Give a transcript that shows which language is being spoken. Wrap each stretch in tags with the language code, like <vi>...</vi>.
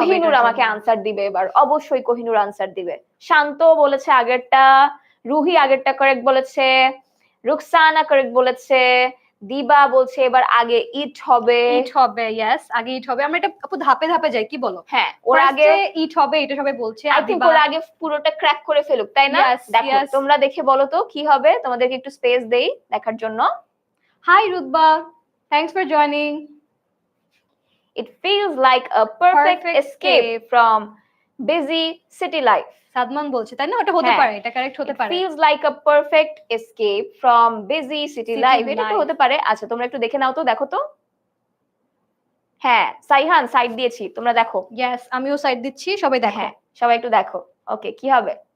<bn>কোহিনুর আমাকে আনসার দিবে এবার অবশ্যই কোহিনুর আনসার দিবে শান্ত বলেছে আগেরটা রুহি আগেরটা কারেক্ট বলেছে রুকসানা কারেক্ট বলেছে দিবা বলছে এবার আগে ইট হবে ইয়েস আগে ইট হবে আমরা এটা আপু ধাপে ধাপে যাই কি বলো হ্যাঁ ওর আগে ইট হবে এটা সবাই বলছে আই থিংক ওর আগে পুরোটা ক্র্যাক করে ফেলুক তাই না দেখো তোমরা দেখে বলো তো কি হবে তোমাদেরকে একটু স্পেস দেই দেখার জন্য</bn> <en>Hi Rutba thanks for joining It feels like a perfect escape from busy city life.</en> <bn>Sadman বলছে তাই না ওটা হতে পারে এটা কারেক্ট হতে পারে</bn> <en>feels like a perfect escape from busy city life</en> <bn>এটা তো হতে পারে আচ্ছা তোমরা একটু দেখে নাও তো দেখো তো হ্যাঁ সাইহান সাইড দিয়েছি তোমরা দেখো</bn> <en>yes</en> <bn>আমিও সাইড দিচ্ছি সবাই দেখো হ্যাঁ সবাই একটু দেখো ওকে কি হবে</bn>